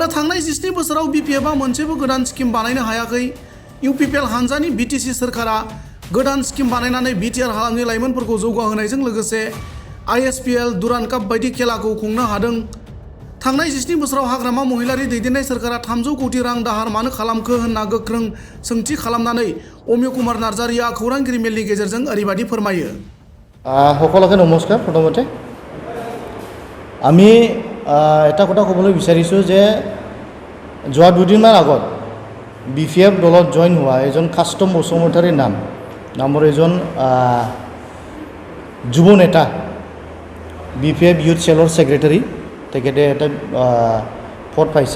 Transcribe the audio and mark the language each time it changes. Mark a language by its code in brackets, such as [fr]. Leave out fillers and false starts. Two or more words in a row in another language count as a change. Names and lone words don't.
[brx] थांनाय 17 बोसोराव BPF मोनसेबो गोदान स्किम बानायनो हायाखै UPPL हान्जानि BTC सोरखारा गोदान स्किम बानायनानै BTR हालामनि लाइमोनफोरखौ जौगाहोनायजों लोगोसे ISPL दुरान काप बायदि खेलाखौ खुंनो हादों थांनाय 17 बोसोराव हाग्रामा महिलारि दैदेननाय सोरखारा 300 कोटी रां दाहार मानो खालामखो होनना गोख्रों सोंथि खालामनानै अमिय कुमार नार्जारिया खौरांगिरि मेलनि गेजेरजों ओरैबायदि फोरमायो [as] সকলোকে নমস্কাৰ প্ৰথমতে আমি এটা কথা ক'বলৈ বিচাৰিছোঁ যে যোৱা দুদিনমান আগত BPF দলত জইন হোৱা এজন কাষ্টম বসুমতাৰীৰ নামৰ এজন যুৱ নেতা BPF [en] youth cell secretary [as] তেখেতে এটা পদ পাইছে